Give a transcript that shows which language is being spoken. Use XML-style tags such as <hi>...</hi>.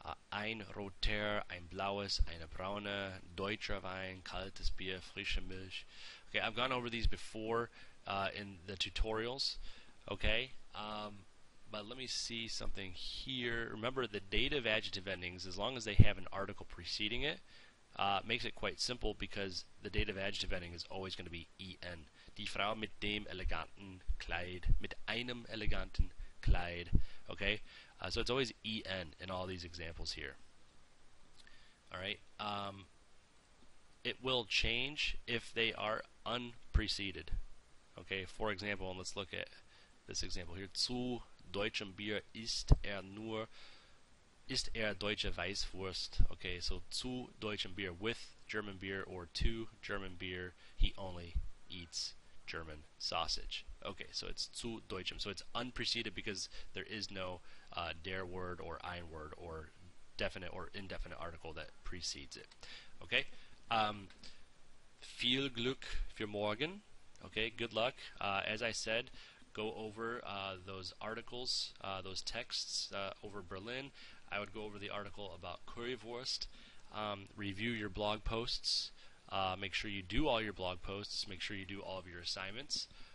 <de>Ein roter, ein blaues, eine braune, deutscher Wein, kaltes Bier, frische Milch.</de> <en>Okay, I've gone over these before in the tutorials, okay. But let me see something here. Remember, the dative adjective endings, as long as they have an article preceding it, makes it quite simple because the dative adjective ending is always going to be en.</en> <de>Die Frau mit dem eleganten Kleid, mit einem eleganten Kleid.</de> <en>Okay, so it's always en in all these examples here. All right. It will change if they are unpreceded. Okay. For example, and let's look at this example here.</en> <de>Zu deutschem Bier ist deutsche Weißwurst.</de> <en>Okay, so</en> <de>zu deutschem Bier,</de> <en>with German beer, or to German beer, he only eats German sausage. Okay, so it's</en> <de>zu deutschem.</de> <en>So it's unpreceded because there is no der word or ein word or definite or indefinite article that precedes it.</en> <de>Okay, viel Glück für morgen.</de> <en>Okay, good luck. As I said, go over those articles, those texts over Berlin. I would go over the article about Currywurst. Review your blog posts. Make sure you do all your blog posts. Make sure you do all of your assignments.</en>